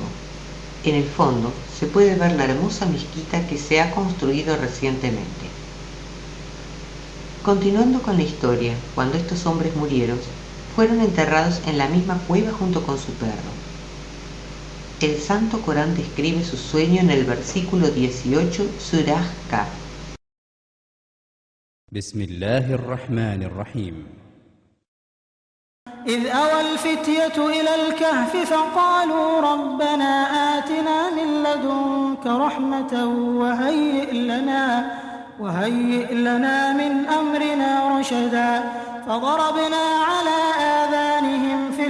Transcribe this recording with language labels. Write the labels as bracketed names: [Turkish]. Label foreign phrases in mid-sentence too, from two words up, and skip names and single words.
[Spanish] En el fondo se puede ver la hermosa mezquita que se ha construido recientemente. Continuando con la historia, cuando estos hombres murieron, fueron enterrados en la misma cueva junto con su perro. El Santo Corán describe su sueño en el versículo 18, Surah Kahf. [Arabic] بسم الله الرحمن الرحيم إذ أوى الفتية إلى الكهف فقالوا ربنا آتنا من لدنك رحمة وهيئ لنا من أمرنا رشدا فضربنا على آذانهم في